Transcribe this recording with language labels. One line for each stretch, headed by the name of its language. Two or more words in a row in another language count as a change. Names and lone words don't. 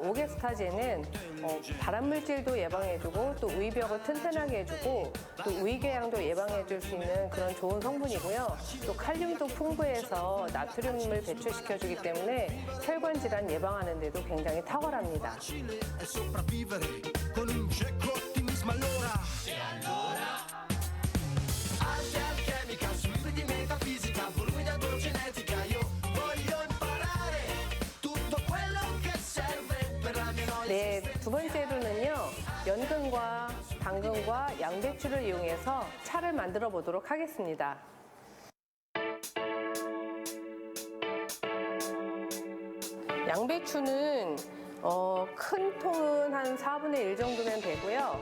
Korean: 오게스타제는 발암물질도 예방해주고 또 위벽을 튼튼하게 해주고 또 위궤양도 예방해줄 수 있는 그런 좋은 성분이고요. 또 칼륨도 풍부해서 나트륨을 배출시켜주기 때문에 혈관 질환 예방하는 데도 굉장히 탁월합니다.
Italian: e sopravvivere con un cieco ottimismo allora. Arte alchemica, libri di metafisica, volumi da genetica, io voglio imparare tutto quello che serve per la mia noia.
Korean: 네, 두 번째로는요. 연근과 당근과 양배추를 이용해서 차를 만들어 보도록 하겠습니다. 양배추는 큰 통은 한 4분의 1 정도면 되고요.